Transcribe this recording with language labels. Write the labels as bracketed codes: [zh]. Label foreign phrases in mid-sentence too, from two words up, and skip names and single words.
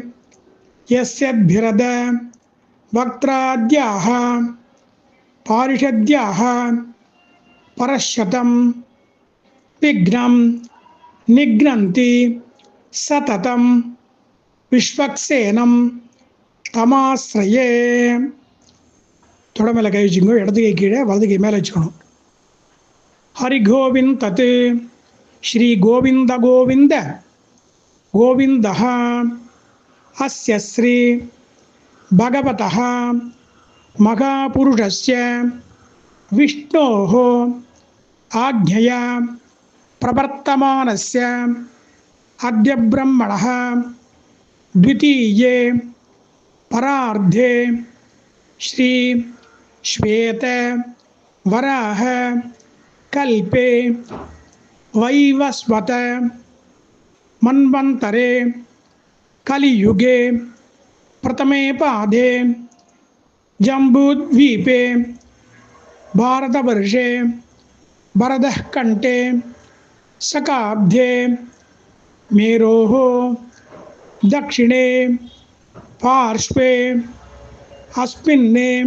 [sa] यस्यद्भिरद वक्त्राद्याः पारिषद्याः परश्शतं विघ्नं निघ्नन्ति सततं विश्वक्सेनं तमाश्रये. [ta] தொடை மேலே கை வச்சுக்கோ. இடது கை கீழே, வலது கை மேலே வச்சுக்கணும். [sa] हरि गोविन्द तत् श्री गोविन्द गोविन्द गोविन्दः अस्य श्री भगवतः महापुरुषस्य विष्णोः आज्ञया प्रवर्तमानस्य अद्य ब्रह्मणः द्वितीये परार्धे श्री श्वेत वराह कल्पे वैवस्वत मन्वन्तरे कलियुगे प्रथमे पादे जम्बूद्वीपे भारतवर्षे भरतः कण्ठे शकाब्दे मेरोः दक्षिणे पार्श्वे अस्मिन्ने